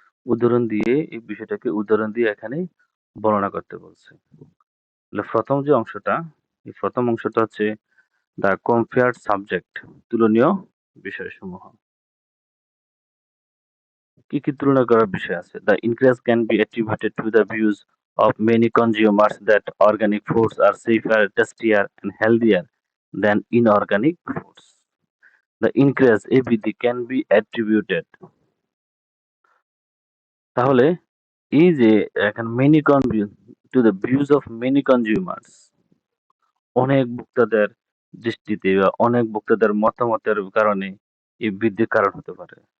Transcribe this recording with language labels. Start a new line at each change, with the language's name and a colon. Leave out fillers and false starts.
Bangla: উদাহরণ দিয়ে এই বিষয়টাকে উদাহরণ দিয়ে এখানে বর্ণনা করতে বলছে। প্রথম যে অংশটা, এই প্রথম অংশটা হচ্ছে দ্য কম্পেয়ার্ড সাবজেক্ট, তুলনীয় বিষয়সমূহ। কি কি তুলনা করার বিষয় আছে?
English: The increase can be attributed to the views of many consumers that organic foods are safer, tastier and healthier than inorganic foods. The increase
Bangla: এই বৃদ্ধি
English: can be attributed,
Bangla: তাহলে এই যে এখানে
English: many to the views of many consumers,
Bangla: অনেক ভোক্তাদের দৃষ্টিতে বা অনেক ভোক্তাদের মতামতের কারণে এই বৃদ্ধির কারণ হতে পারে।